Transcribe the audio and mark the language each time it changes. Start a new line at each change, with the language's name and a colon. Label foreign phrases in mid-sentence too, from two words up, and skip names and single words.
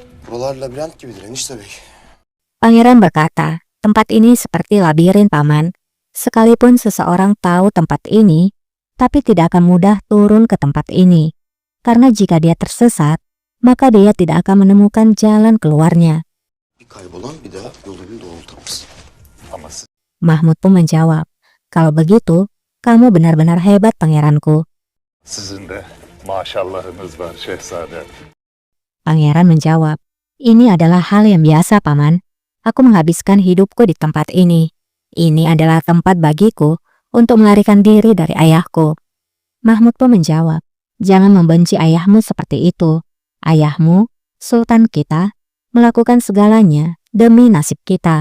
Turkish: Buralar labirent gibidir enişte bey.
Indonesian: Pangeran berkata, tempat ini seperti labirin, Paman. Sekalipun seseorang tahu tempat ini, tapi tidak akan mudah turun ke tempat ini. Karena jika dia tersesat, maka dia tidak akan menemukan jalan keluarnya.
Turkish: Bir kaybolan bir daha yolunu doğrultamaz. Ama
Indonesian: Mahmud pun menjawab, kalau begitu, kamu benar-benar hebat, pangeranku.
Turkish: sizin de maşallahınız var şehzadem.
Indonesian: Pangeran menjawab, ini adalah hal yang biasa, Paman. Aku menghabiskan hidupku di tempat ini. Ini adalah tempat bagiku untuk melarikan diri dari ayahku. Mahmud pun menjawab, jangan membenci ayahmu seperti itu. Ayahmu, sultan kita, melakukan segalanya demi nasib kita.